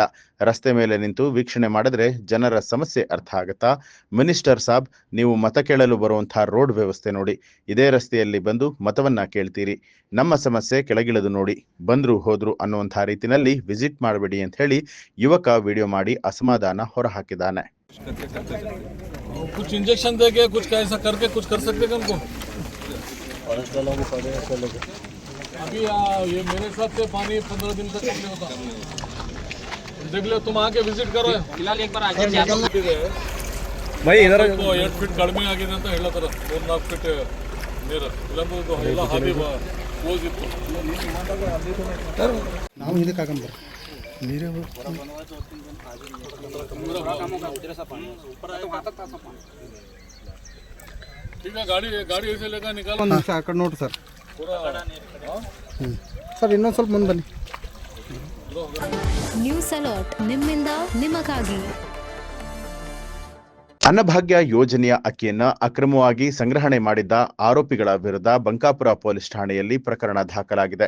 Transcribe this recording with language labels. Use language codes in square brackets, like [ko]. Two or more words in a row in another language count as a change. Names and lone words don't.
[kn] ರಸ್ತೆ ಮೇಲೆ ನಿಂತು ವೀಕ್ಷಣೆ ಮಾಡಿದ್ರೆ ಜನರ ಸಮಸ್ಯೆ ಅರ್ಥ ಆಗತ್ತಾ? ಮಿನಿಸ್ಟರ್ ಸಾಬ್, ನೀವು ಮತ ಕೇಳಲು ಬರುವಂತಹ ರೋಡ್ ವ್ಯವಸ್ಥೆ ನೋಡಿ, ಇದೇ ರಸ್ತೆಯಲ್ಲಿ ಬಂದು ಮತವನ್ನ ಕೇಳ್ತೀರಿ. ನಮ್ಮ ಸಮಸ್ಯೆ ಕೆಳಗಿಳಿದು ನೋಡಿ, ಬಂದ್ರು ಹೋದ್ರು ಅನ್ನುವಂತಹ ರೀತಿಯಲ್ಲಿ ವಿಸಿಟ್ ಮಾಡಬೇಡಿ ಅಂತ ಹೇಳಿ ಯುವಕ ವಿಡಿಯೋ ಮಾಡಿ ಅಸಮಾಧಾನ ಹೊರಹಾಕಿದ್ದಾನೆ. [hi] कुछ इंजेक्शन देके कुछ ऐसा करके कुछ कर सकते हैं हमको। अभी ये मेरे हिसाब से पानी 15 दिन तक नहीं होता। देख लो, तुम आके विजिट करो। फिलहाल एक बार आगे भाई इधर 8 फीट [kn] ಕಡಿಮೆ ಆಗಿದೆ ಅಂತ ಹೇಳತಾರೆ. 4-4 ಫೀಟ್ ನೀರು ಇಲ್ಲಂದ್ರೆ ಎಲ್ಲ ಹಾದಿ ಹೋಗಿತ್ತು. ನಾವು ಇದಕ್ಕೆ ಹಾಕಂಬರ ನೀರೇ [hi] ठीक है, गाड़ी ऐसे लेकर निकालो. [kn] ಒಂದು ನಿಮಿಷ ಆ ಕಡೆ ನೋಡ್ರಿ ಸರ್. ಸರ್ ಇನ್ನೊಂದು ಸ್ವಲ್ಪ ಮುಂದೆ ಬನ್ನಿ. [en] news alert [kn] ನಿಮ್ಮಿಂದ ನಿಮಗಾಗಿ. ಅನ್ನಭಾಗ್ಯ ಯೋಜನೆಯ ಅಕ್ಕಿಯನ್ನ ಅಕ್ರಮವಾಗಿ ಸಂಗ್ರಹಣೆ ಮಾಡಿದ್ದ ಆರೋಪಿಗಳ ವಿರುದ್ಧ ಬಂಕಾಪುರ ಪೊಲೀಸ್ ಠಾಣೆಯಲ್ಲಿ ಪ್ರಕರಣ ದಾಖಲಾಗಿದೆ.